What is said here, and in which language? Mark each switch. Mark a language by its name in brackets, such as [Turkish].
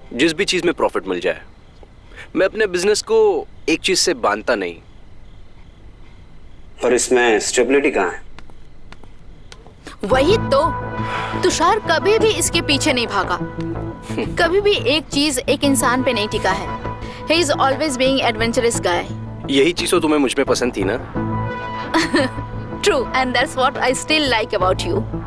[Hindi] जिस भी चीज में प्रॉफिट मिल जाए। मैं अपने बिजनेस को एक चीज से बांधता नहीं। पर इसमें स्टेबिलिटी कहाँ है? वही तो, तुषार कभी भी इसके पीछे नहीं भागा। कभी भी एक चीज एक इंसान पे नहीं टिका है। [English] He is always being adventurous guy. [Hindi] यही चीज तो तुम्हें मुझ में पसंद थी ना? [English] True, and that's what I still like about you.